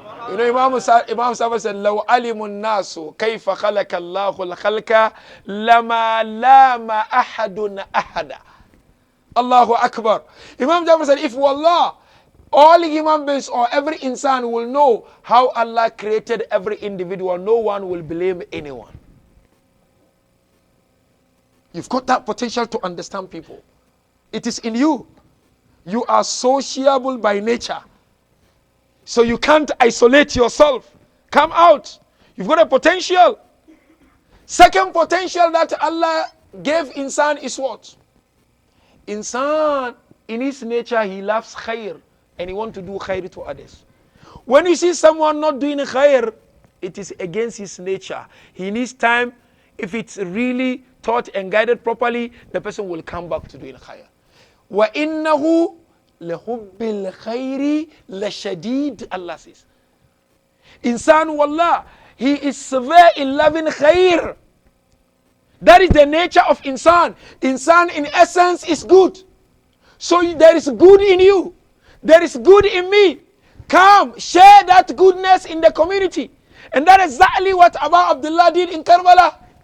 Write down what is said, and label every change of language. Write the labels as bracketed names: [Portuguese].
[English] You know, Imam Hussain said, [Arabic] لو علم الناس كيف خلق الله الخلق لما لام أحد أحدا. Allahu Akbar. [English] Imam Jafar said, if wallah, all human beings or every insan will know how Allah created every individual, no one will blame anyone. You've got that potential to understand people. It is in you. You are sociable by nature. So you can't isolate yourself. Come out. You've got a potential. Second potential that Allah gave insan is what? Insan, in his nature, he loves khair and he wants to do khair to others. When you see someone not doing khair, it is against his nature. He needs time. If it's really taught and guided properly, the person will come back to doing khair. [Arabic] وَإِنَّهُ لَحُبِّ الْخَيْرِ لَشَدِيدٌ, [English] Allah says. Insan, wallah, he is severe in loving khair. That is the nature of insan. Insan in essence is good. So there is good in you. There is good in me. Come, share that goodness in the community. And that is exactly what Abu Abdullah did in Karbala.